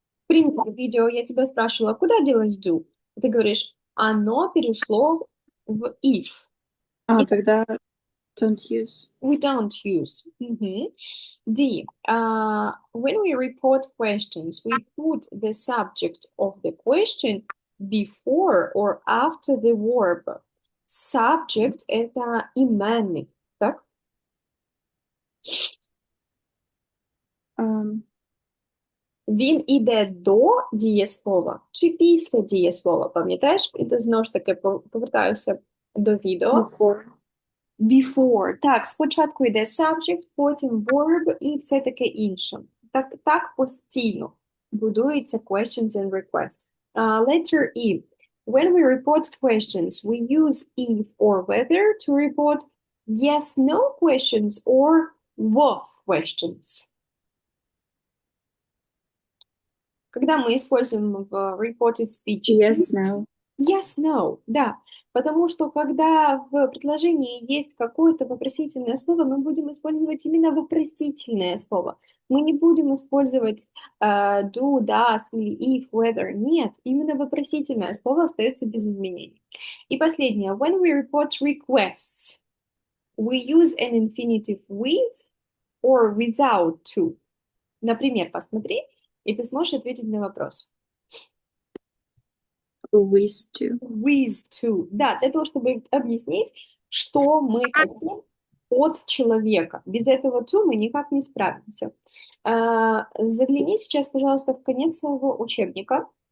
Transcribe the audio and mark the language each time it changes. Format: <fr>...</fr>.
<ru>Пример видео, я тебя спрашивала, куда делась do? Ты говоришь, оно перешло в if. Тогда</ru> <en>don't use. We don't use. D. When we report questions, we put the subject of the question before or after the verb.</en> <ru>Subject – это именник, так?</ru> <uk>Він іде до дієслова чи після дієслова, пам'ятаєш? І знову ж таки повертаюся до відео.</uk> <en>Before.</en> <uk>Так, спочатку йде subject, потім verb і все таке інше. Так постійно будується</uk> <en>questions and requests. Letter E. When we report questions, we use if or whether to report yes-no questions or what questions.</en> <ru>Когда мы используем в</ru> <en>reported speech Yes, no. Yes, no,</en> <ru>да. Потому что когда в предложении есть какое-то вопросительное слово, мы будем использовать именно вопросительное слово. Мы не будем использовать do, does или if, whether. Нет, именно вопросительное слово остается без изменений. И последнее.</ru> <en>When we report requests, we use an infinitive with or without to.</en> <ru>Например, посмотри, и ты сможешь ответить на вопрос.</ru> <en>With to. With to.</en> <ru>Да, для того, чтобы объяснить, что мы хотим от человека. Без этого to мы никак не справимся. Загляни сейчас, пожалуйста, в конец своего учебника.</ru>